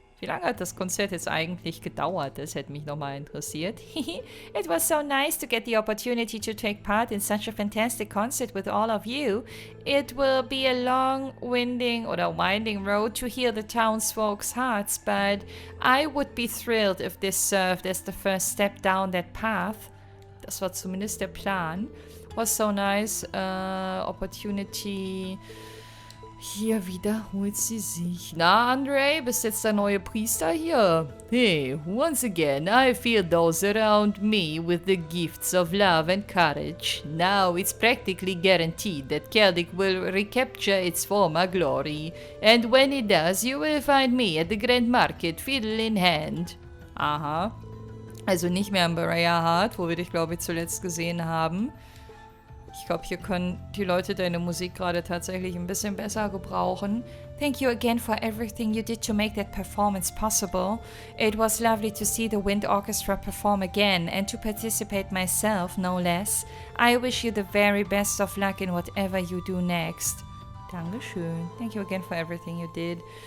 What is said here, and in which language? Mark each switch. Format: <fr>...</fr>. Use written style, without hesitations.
<de>Wie lange hat das Konzert jetzt eigentlich gedauert? Das hätte mich nochmal interessiert.</de> <en>It was so nice to get the opportunity to take part in such a fantastic concert with all of you. It will be a long, winding road to heal the townsfolk's hearts, but I would be thrilled if this served as the first step down that path.</en> <de>Das war zumindest der Plan.</de> <en>Was so nice, opportunity...</en> <de>Hier wiederholt sie sich. Na, Andre, bist jetzt der neue Priester hier?</de> <en>Hey, once again, I feel those around me with the gifts of love and courage. Now it's practically guaranteed that Celdic will recapture its former glory. And when it does, you will find me at the Grand Market, fiddle in hand. Aha.</en> <de>Also nicht mehr am Berea Heart, wo wir dich, glaube ich, zuletzt gesehen haben. Ich glaube, hier können die Leute deine Musik gerade tatsächlich ein bisschen besser gebrauchen.</de> <en>Thank you again for everything you did to make that performance possible. It was lovely to see the Wind Orchestra perform again and to participate myself, no less. I wish you the very best of luck in whatever you do next.</en> <de>Dankeschön.</de> <en>Thank you again for everything you did.</en>